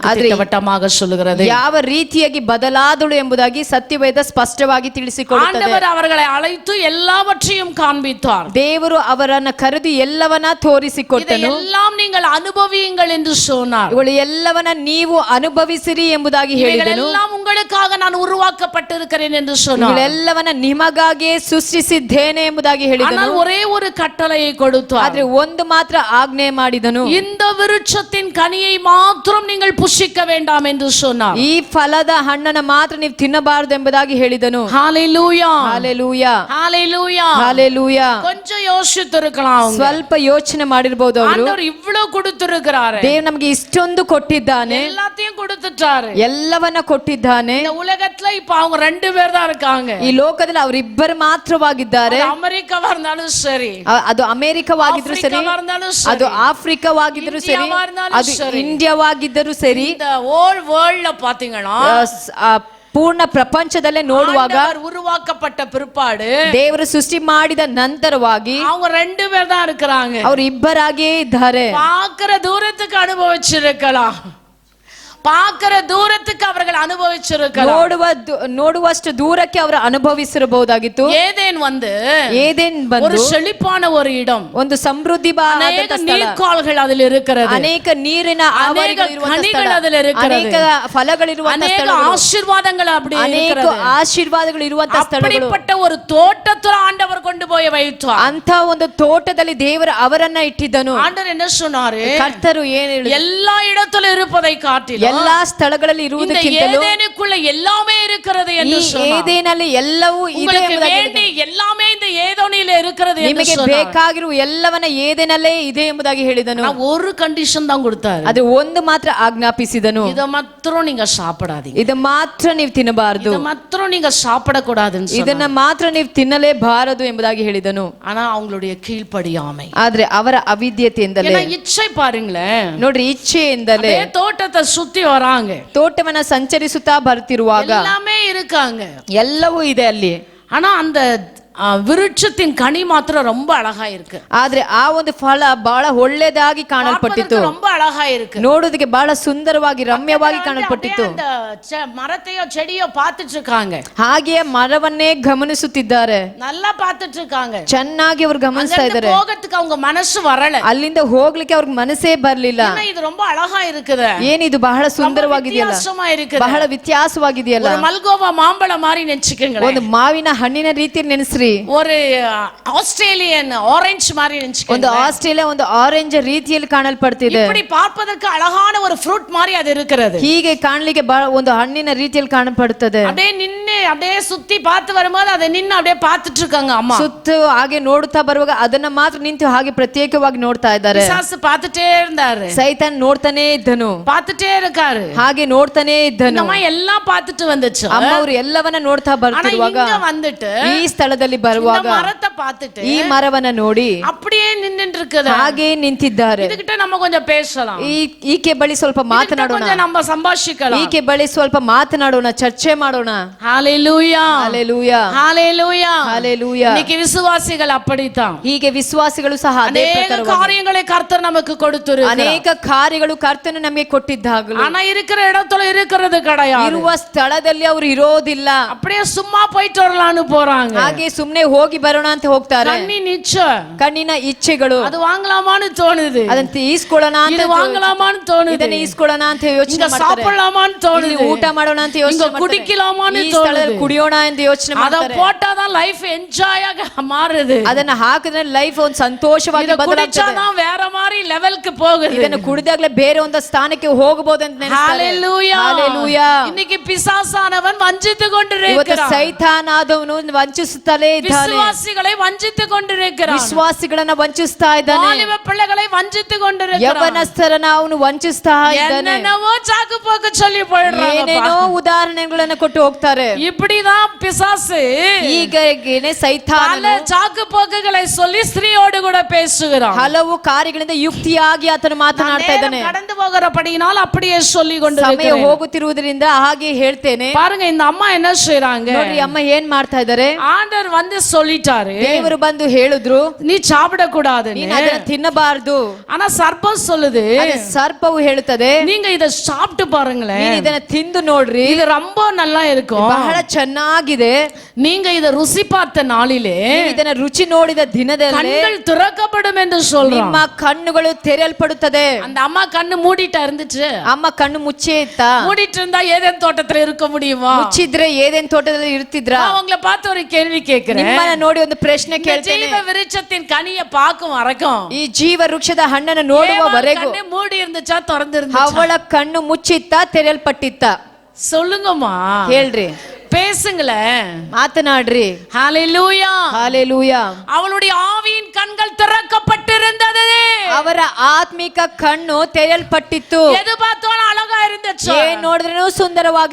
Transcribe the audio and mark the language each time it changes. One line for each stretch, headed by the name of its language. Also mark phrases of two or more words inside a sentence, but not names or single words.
Kannada: ಆದರೆ
Tamil: திட்டவட்டமாக சொல்லுகிறது.
Kannada: ಯಾವ ರೀತಿಯಾಗಿ ಬದಲಾದಳು ಎಂಬುದಾಗಿ ಸತ್ಯವೇದ ಸ್ಪಷ್ಟವಾಗಿ ತಿಳಿಸಿಕೊಡುತ್ತದೆ.
Tamil: ஆண்டவர் அவர்களை அழைத்து எல்லாவற்றையும் காண்பித்தார்.
Kannada: ದೇವರು ಅವರನ್ನ ಕರೆದು ಎಲ್ಲವನ್ನ ತೋರಿಸಿಕೊಟ್ಟನು.
Tamil: எல்லாம் நீங்கள் அனுபவியுங்கள் என்று சொன்னார்.
Kannada: ಇವುಗಳು ಎಲ್ಲವನ್ನ ನೀವು ಅನುಭವಿಸಿರಿ ಎಂಬುದಾಗಿ ಹೇಳಿದನು.
Tamil: எல்லாம் உங்களுக்காக நான் உருவாக்கப்பட்டிருக்கிறேன் என்று சொன்னார்.
Kannada: ಇವುಗಳೆಲ್ಲವನ್ನ ನಿಮಗಾಗಿಯೇ ಸೃಷ್ಟಿಸಿದ್ದೇನೆ ಎಂಬುದಾಗಿ ಹೇಳಿದನು.
Tamil: ஆனால் ஒரே ஒரு கட்டளையை கொடுத்தார்.
Kannada: ಆದ್ರೆ ಒಂದು ಮಾತ್ರ ಆಜ್ಞೆ ಮಾಡಿದನು.
Tamil: இந்த விருட்சத்தின் கனியை மாத்திரம் நீங்கள் புசிக்க வேண்டாம் என்று சொன்னார்.
Kannada: ಈ ಫಲದ ಹಣ್ಣನ್ನ ಮಾತ್ರ ನೀವು ತಿನ್ನಬಾರದು ಎಂಬುದಾಗಿ ಹೇಳಿದನು. ஹalleluya ಹಾಲೆಲೂಯಾ ஹalleluya ಹಾಲೆಲೂಯಾ.
Tamil: கொஞ்சம் யோசித்திருக்கலாம் அவங்க.
Kannada: ಸ್ವಲ್ಪ ಯೋಚನೆ ಮಾಡಿರಬಹುದು ಅವರು.
Tamil: ஆண்டவர் இவ்வளவு கொடுத்திருக்கிறாரு.
Kannada: ದೇವರು ನಮಗೆ ಇಷ್ಟೊಂದು ಕೊಟ್ಟಿದ್ದಾನೆ,
Tamil: எல்லாத்தையும் கொடுத்துட்டாரு.
Kannada: ಎಲ್ಲವನ್ನ ಕೊಟ್ಟಿದ್ದಾನೆ.
Tamil: இந்த உலகத்துல இப்ப அவங்க 2 பேர் தான் இருக்காங்க.
Kannada: ಈ ಲೋಕದಲ್ಲಿ ಅವರಿಬ್ಬರು ಮಾತ್ರವಾಗಿದ್ದಾರೆ.
Tamil: அது அமெரிக்காவா இருந்தாலும் சரி,
Kannada: ಅದು ಅಮೆರಿಕವಾಗಿದ್ರು ಸರಿ,
Tamil: ஆப்பிரிக்காவா இருந்தாலும் சரி,
Kannada: ಅದು ಆಫ್ರಿಕಾವಾಗಿದ್ರು ಸರಿ,
Tamil: இந்தியாவா இருந்தாலும்
Kannada: ಅದು
Tamil: சரி,
Kannada: ಇಂಡಿಯಾವಾಗಿದ್ದರೂ ಸರಿ,
Tamil: இந்த
English: whole world
Tamil: பாத்தீங்கன்னா
Kannada: ಪೂರ್ಣ ಪ್ರಪಂಚದಲ್ಲೇ ನೋಡುವಾಗ
Tamil: ஆண்டவர் உருவாக்கப்பட்ட பிற்பாடு
Kannada: ದೇವರು ಸೃಷ್ಟಿ ಮಾಡಿದ ನಂತರವಾಗಿ
Tamil: அவங்க 2 பேர் தான் இருக்கிறாங்க.
Kannada: ಅವರು ಇಬ್ಬರಾಗೇ ಇದ್ದಾರೆ.
Tamil: பார்க்கிற தூரத்துக்கு அனுபவிச்சிருக்கலாம், பார்க்கிற தூரத்துக்கு அவர்கள் அனுபவிச்சிருக்கலாம்.
Kannada: ನೋಡುವಷ್ಟು ದೂರಕ್ಕೆ ಅವರು ಅನುಭವಿಸಿರಬಹುದಾಗಿತ್ತು.
Tamil: ஏதேன்
Kannada: ಏದೇನ್
Tamil: ஒரு
Kannada: ಬಂದು
Tamil: செழிப்பான ஒரு இடம்,
Kannada: ಒಂದು ಸಮೃದ್ಧಿ
Tamil: அநேக நீர்க்கால்கள் அதில் இருக்கிறது,
Kannada: ಅನೇಕ ನೀರಿನ
Tamil: அநேக கனிகள் அதில் இருக்கிறது,
Kannada: ಅನೇಕ ಫಲಗಳಿರುವಂತ
Tamil: அநேக
Kannada: ಸ್ಥಳಗಳು,
Tamil: ஆசீர்வாதங்கள் அப்படி
Kannada: ಅನೇಕ
Tamil: இருக்கிறது.
Kannada: ಆಶೀರ್ವಾದಗಳು ಇರುವಂತ ಸ್ಥಳಗಳು.
Tamil: அப்படிப்பட்ட ஒரு தோட்டத்துல ஆண்டவர் கொண்டு போய் வைத்தார்.
Kannada: ಅಂತ ಒಂದು ತೋಟದಲ್ಲಿ ದೇವರು ಅವರನ್ನ ಇಟ್ಟಿದ್ದನು.
Tamil: ஆண்டவர் என்ன சொன்னாரு?
Kannada: ಕರ್ತರು ಏನು ಹೇಳಿದರು?
Tamil: எல்லா இடத்துல இருப்பதை காட்டிலும்
Kannada: ಎಲ್ಲಾ ಸ್ಥಳಗಳಲ್ಲಿ
Tamil: இந்த
Kannada: ಇರುವುದಕ್ಕಿಂತಲೂ
Tamil: ஏதேனுக்குள்ள எல்லாமே இருக்கிறது
Kannada: ಈ
Tamil: என்று சொன்னார்.
Kannada: ಏದೇನಲ್ಲಿ ಎಲ್ಲವೂ ಇದೆ
Tamil: உங்களுக்கு
Kannada: ಎಂಬುದಾಗಿ
Tamil: வேண்டி எல்லாமே இந்த ஏதோனில இருக்கிறது என்று
Kannada: ನಿಮಗೆ
Tamil: சொன்னார்.
Kannada: ಬೇಕಾಗಿರುವ ಎಲ್ಲವನ್ನ ಏದೇನಲ್ಲೇ ಇದೆ ಎಂಬುದಾಗಿ ಹೇಳಿದನು.
Tamil: ஆனா ஒரு ಕಂಡೀಷನ್ தான் கொடுத்தாரு.
Kannada: ಅದು ಒಂದು ಮಾತ್ರ ಆಜ್ಞಾಪಿಸಿದನು.
Tamil: இத மாத்திரம் நீங்க சாப்பிடாதீங்க,
Kannada: ಇದು ಮಾತ್ರ ನೀವು ತಿನ್ನಬಾರದು,
Tamil: இத மாத்திரம் நீங்க சாப்பிடக்கூடாதுன்னு சொன்னார்.
Kannada: ಇದನ್ನ ಮಾತ್ರ ನೀವು ತಿನ್ನಲೇಬಾರದು ಎಂಬುದಾಗಿ ಹೇಳಿದನು.
Tamil: ஆனா அவங்களுடைய கீழ்ப்படியாமை,
Kannada: ಆದ್ರೆ ಅವರ ಅವಿದ್ಯತೆಯಿಂದಲೇ,
Tamil: ஏன்னா இச்சை பாருங்களேன்,
Kannada: ನೋಡ್ರಿ ಇಚ್ಛೆಯಿಂದಲೇ
Tamil: தோட்டத்தை சுத்தி வராங்க,
Kannada: ತೋಟವನ್ನ ಸಂಚರಿಸುತ್ತಾ ಬರ್ತಿರುವಾಗ
Tamil: எல்லாமே இருக்காங்க,
Kannada: ಎಲ್ಲವೂ ಇದೆ ಅಲ್ಲಿ.
Tamil: ஆனா அந்த விருட்சத்தின் கனி மாத்திரம் ரொம்ப அழகா இருக்கு.
Kannada: ಆದ್ರೆ ಆ ಒಂದು ಫಲ ಬಹಳ ಒಳ್ಳೆದಾಗಿ ಕಾಣಲ್ಪಟ್ಟಿತ್ತು,
Tamil: ரொம்ப அழகா இருக்கு,
Kannada: ನೋಡೋದಕ್ಕೆ ಬಹಳ ಸುಂದರವಾಗಿ ರಮ್ಯವಾಗಿ ಕಾಣಲ್ಪಟ್ಟಿತ್ತು.
Tamil: அந்த மரத்தையோ செடியோ பார்த்துட்டு இருக்காங்க,
Kannada: ಹಾಗೆಯೇ ಮರವನ್ನೇ ಗಮನಿಸುತ್ತಿದ್ದಾರೆ,
Tamil: நல்லா பார்த்துட்டு இருக்காங்க,
Kannada: ಚೆನ್ನಾಗಿ ಅವರು ಗಮನಿಸ್ತಾ ಇದ್ದಾರೆ.
Tamil: போகிறதுக்கு அவங்க மனசு வரல,
Kannada: ಅಲ್ಲಿಂದ ಹೋಗ್ಲಿಕ್ಕೆ ಅವ್ರಿಗೆ ಮನಸ್ಸೇ ಬರ್ಲಿಲ್ಲ.
Tamil: இது ரொம்ப அழகா இருக்குது,
Kannada: ಏನಿದು ಬಹಳ ಸುಂದರವಾಗಿದೆಯಲ್ಲ, ಬಹಳ ವ್ಯತ್ಯಾಸವಾಗಿದೆಯಲ್ಲ,
Tamil: ஒரு மல்கோவா மாம்பழம் மாதிரி நினைச்சுக்கங்க,
Kannada: ಒಂದು ಮಾವಿನ ಹಣ್ಣಿನ ರೀತಿಯಲ್ಲಿ ನೆನೆಸ್ರಿ,
Tamil: ஒரு ஆஸ்திரேலியன் ஆரஞ்சு மாதிரி நினைச்சுக்கங்க,
Kannada: ಒಂದು ಆಸ್ಟ್ರೇಲಿಯಾ ಒಂದು ಆರೆಂಜ್ ರೀತಿಯಲ್ಲಿ ಕಾಣಲ್ಪಡ್ತಿದೆ.
Tamil: இப்படி பார்ப்பதற்கு அழகான ஒரு ஃப்ரூட் மாதிரி அது இருக்கிறது,
Kannada: ಹೀಗೆ ಕಾಣಲಿಕ್ಕೆ ಒಂದು ಹಣ್ಣಿನ ರೀತಿಯಲ್ಲಿ ಕಾಣப்படுತ್ತದೆ.
Tamil: அப்படியே நின்னு அப்படியே சுத்தி பார்த்து வரும்போது அதை நின்னு அப்படியே பார்த்துட்டு இருக்காங்க அம்மா.
Kannada: ಸುತ್ತು ಹಾಗೆ ನೋಡುತ್ತಾ ಬರುವಾಗ ಅದನ್ನ ಮಾತ್ರ ನಿಂತು ಹಾಗೆ ಪ್ರತ್ಯೇಕವಾಗಿ ನೋಡ್ತಾ ಇದ್ದಾರೆ.
Tamil: பிசாசு பார்த்துட்டே இருந்தாரு,
Kannada: ಸೈತಾನ್ ನೋಡ್ತಾನೆ ಇದ್ದನು,
Tamil: பார்த்துட்டே இருக்காரு,
Kannada: ಹಾಗೆ ನೋಡ್ತಾನೆ ಇದ್ದನು.
Tamil: அம்மா எல்லாம் பார்த்துட்டு வந்துச்சு,
Kannada: ಅಮ್ಮ ಅವರು ಎಲ್ಲವನ್ನ ನೋಡ್ತಾ ಬರ್ತಿರುವಾಗ
Tamil: இங்க வந்துட்டு
Kannada: ಈ ಸ್ಥಳದಲ್ಲಿ ಬರುವಾಗ
Tamil: மரத்தை பார்த்துட்டு
Kannada: ಈ ಮರವನ್ನ ನೋಡಿ
Tamil: அப்படியே நின்னுட்டு இருக்குது,
Kannada: ಹಾಗೆ ನಿಂತಿದ್ದಾರೆ.
Tamil: இதுகிட்ட நம்ம கொஞ்சம் பேசலாம்,
Kannada: ಈಕೆ ಬಳಿ ಸ್ವಲ್ಪ ಮಾತನಾಡೋಣ,
Tamil: கொஞ்சம் நம்ம சம்பாஷிக்கலாம்,
Kannada: ಈಕೆ ಬಳಿ ಸ್ವಲ್ಪ ಮಾತನಾಡೋಣ, ಚರ್ಚೆ ಮಾಡೋಣ. ஹalleluya ಹalleluya ஹalleluya ಹalleluya.
Tamil: இன்னைக்கு விசுவாசிகள் அப்படித்தான்,
Kannada: ಹೀಗೆ ವಿಶ್ವಾಸಿಗಳು ಸಹ ಅದೇ
Tamil: அநேக
Kannada: ಪ್ರಕಾರವಾಗಿ
Tamil: காரியங்களை கர்த்தர் நமக்கு கொடுத்திருக்கிறார்,
Kannada: ಅನೇಕ ಕಾರ್ಯಗಳು ಕರ್ತನು ನಮಗೆ ಕೊಟ್ಟಿದ್ದಾಗಲೂ
Tamil: ஆனா இருக்கிற இடத்துல இருக்கிறது கிடையாது,
Kannada: ಇರುವ ಸ್ಥಳದಲ್ಲಿ ಅವರು ಇರೋದಿಲ್ಲ.
Tamil: அப்படியே சும்மா போயிட்டு வரலாம்னு போறாங்க,
Kannada: ಹಾಗೆ ಸುಮ್ನೆ ಹೋಗಿ ಬರೋಣ ಅಂತ ಹೋಗ್ತಾರೆ.
Tamil: கண்ணின் இச்சை,
Kannada: ಕಣ್ಣಿನ ಇಚ್ಛೆಗಳು,
Tamil: அது வாங்கலாமான்னு தோணுது,
Kannada: ಅದಂತ ಈಸ್ಕೊಳ್ಳೋಣ ಅಂತ,
Tamil: இது வாங்கலாமான்னு தோணுது,
Kannada: ಇದನ್ನ ಈಸ್ಕೊಳ್ಳೋಣ ಅಂತ ಯೋಚನೆ
Tamil: இங்க
Kannada: ಮಾಡ್ತಾರೆ.
Tamil: சாப்பிடலாமான்னு
Kannada: ಇಲ್ಲಿ
Tamil: தோணுது,
Kannada: ಊಟ ಮಾಡೋಣ ಅಂತ
Tamil: இங்க
Kannada: ಯೋಚನೆ ಮಾಡ್ತಾರೆ.
Tamil: குடிக்கலாமான்னு
Kannada: ಈ ಸ್ಥಳದಲ್ಲಿ
Tamil: தோணுது,
Kannada: ಕುಡಿಯೋಣ ಅಂತ ಯೋಚನೆ
Tamil: அத
Kannada: ಮಾಡ್ತಾರೆ.
Tamil: போட்டாதான் லைஃப் என்ஜாயாக மாறுது,
Kannada: ಅದನ್ನ ಹಾಕಿದ್ರೆ ಲೈಫ್ ಒಂದು ಸಂತೋಷವಾಗಿ
Tamil: இத
Kannada: ಬದಲಾಗ್ತದೆ.
Tamil: குடிச்சாதான் வேற மாதிரி லெவலுக்கு போகுது,
Kannada: ಇದನ್ನು ಕುಡಿದಾಗ್ಲೇ ಬೇರೆ ಒಂದು ಸ್ಥಾನಕ್ಕೆ ಹೋಗಬಹುದು ಅಂತ ನೆನೆಸ್ತಾರೆ. ஹalleluya ಹalleluya.
Tamil: இன்னைக்கு பிசாசானவன் வஞ்சித்து
Kannada: ಇವತ್ತು
Tamil: கொண்டிருக்கிறான்,
Kannada: ಸೈತಾನಾದವನು ವಂಚಿಸುತ್ತಲೇ ಇದ್ದಾನೆ,
Tamil: விசுவாசிகளை வஞ்சித்து கொண்டிருக்கிறான்,
Kannada: ವಿಶ್ವಾಸಿಗಳನ್ನ ವಂಚಿಸ್ತಾ ಇದ್ದಾನೆ,
Tamil: வாலிப பிள்ளைகளை வஞ்சித்து கொண்டிருக்கிறான்,
Kannada: ಯವನಸ್ಥರನ್ನ ಅವನು ವಂಚಿಸ್ತಾ ಇದ್ದಾನೆ.
Tamil: என்னென்னவோ சாக்கு போக்கு சொல்லி போயிடுறாங்க,
Kannada: ಏನೇನೋ ಉದಾಹರಣೆಗಳನ್ನ ಕೊಟ್ಟು ಹೋಗ್ತಾರೆ.
Tamil: இப்படிதான் பிசாசு
Kannada: ಹೀಗಾಗಿನೇ ಸೈತಾನನು
Tamil: பல சாக்கு போக்குகளை சொல்லி ஸ்திரீயோடு கூட பேசுகிறான்,
Kannada: ಹಲವು ಕಾರ್ಯಗಳಿಂದ ಯುಕ್ತಿಯಾಗಿ ಆತನು ಮಾತನಾಡ್ತಾ ಇದ್ದಾನೆ.
Tamil: கடந்து போகிறபடியினால் அப்படியே சொல்லி
Kannada: ಸಮಯ
Tamil: கொண்டிருக்கிறேன்.
Kannada: ಹೋಗುತ್ತಿರುವುದರಿಂದ ಹಾಗೆ ಹೇಳ್ತೇನೆ.
Tamil: பாருங்க இந்த அம்மா என்ன செய்றாங்க,
Kannada: ನೋಡ್ರಿ ಅಮ್ಮ ಏನ್ ಮಾಡ್ತಾ ಇದ್ದಾರೆ.
Tamil: ஆண்டவர் வந்து சொல்லிட்டாரு,
Kannada: ದೇವರು ಬಂದು ಹೇಳಿದ್ರು
Tamil: நீ சாப்பிட கூடாது,
Kannada: ನೀನು ಅದನ್ನ ತಿನ್ನಬಾರದು.
Tamil: ஆனா சர்ப்பம் சொல்லுது சொல்லுது,
Kannada: ಅದು ಸರ್ಪವು ಹೇಳುತ್ತದೆ,
Tamil: நீங்க இத சாப்பிட்டு பாருங்களேன்,
Kannada: ನೀನು ಇದನ್ನ ತಿಂದು ನೋಡ್ರಿ,
Tamil: இது ரொம்ப நல்லா இருக்கும்,
Kannada: ಬಹಳ ಚೆನ್ನಾಗಿದೆ.
Tamil: நீங்க இத ருசி பார்த்த நாளிலே
Kannada: ನೀವು ಇದನ್ನ ರುಚಿ ನೋಡಿದ ದಿನದಲ್ಲಿ
Tamil: கண்கள் திறக்கப்படும் என்று சொல்றான்.
Kannada: ನಿಮ್ಮ ಕಣ್ಣುಗಳು ತೆರೆಯಲ್ಪಡುತ್ತದೆ.
Tamil: அந்த அம்மா கண்ணு மூடிட்டா இருந்துச்சு,
Kannada: ಅಮ್ಮ ಕಣ್ಣು ಮುಚ್ಚೇ ಇತ್ತ.
Tamil: மூடிட்டு இருந்தா ஏதேன் தோட்டத்துல இருக்க முடியுமா?
Kannada: ಮುಚ್ಚಿದ್ರೆ ಏದೇನ್ ತೋಟದಲ್ಲಿ ಇರ್ತಿದ್ರ?
Tamil: நான் உங்களை பார்த்து ஒரு கேள்வி கேட்கிறேன்.
Kannada: ನಿಮ್ಮನ್ನ ನೋಡಿ ಒಂದು ಪ್ರಶ್ನೆ
Tamil: இந்த
Kannada: ಕೇಳ್ತೇನೆ.
Tamil: ஜீவ விருட்சத்தின் கனியை பார்க்கும் வரைக்கும்
Kannada: ಈ ಜೀವ ವೃಕ್ಷದ ಹಣ್ಣನ್ನು ನೋಡುವವರೆಗೂ
Tamil: கண்ணு மூடி இருந்துச்சா திறந்து இருந்துச்சா?
Kannada: ಅವಳ ಕಣ್ಣು ಮುಚ್ಚಿತ್ತ ತೆರೆಯಲ್ಪಟ್ಟಿತ್ತ?
Tamil: சொல்லுங்கம்மா,
Kannada: ಹೇಳ್ರಿ,
Tamil: பேசுங்களேன்,
Kannada: ಮಾತನಾಡ್ರಿ. ஹalleluya. ಹಾಲೆಲೂಯಾ.
Tamil: அவளுடைய ஆவியின் கண்கள் திறக்கப்பட்டிருந்தது.
Kannada: ಅವರ ಆತ್ಮಿಕ ಕಣ್ಣು ತೆರೆಯಲ್ಪಟ್ಟಿತ್ತು.
Tamil: எது பார்த்தாலும் அழகா இருந்துச்சு.
Kannada: ಏನ್ ನೋಡಿದ್ರೂ ಸುಂದರವಾಗಿ